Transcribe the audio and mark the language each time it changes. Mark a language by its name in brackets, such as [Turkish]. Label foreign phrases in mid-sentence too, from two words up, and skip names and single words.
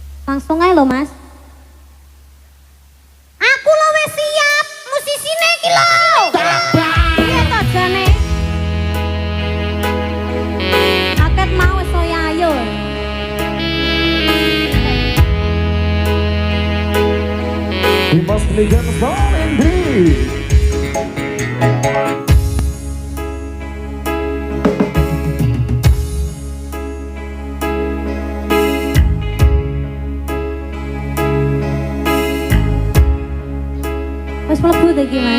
[Indonesian] Langsung aja lo mas. [Javanese] Aku lo wes siap, musisine iki lho. Iya toh jane. Aket mau wes saya ayo. [English] We must begin strong indeed. [Javanese] Wes mlebu ta iki mas.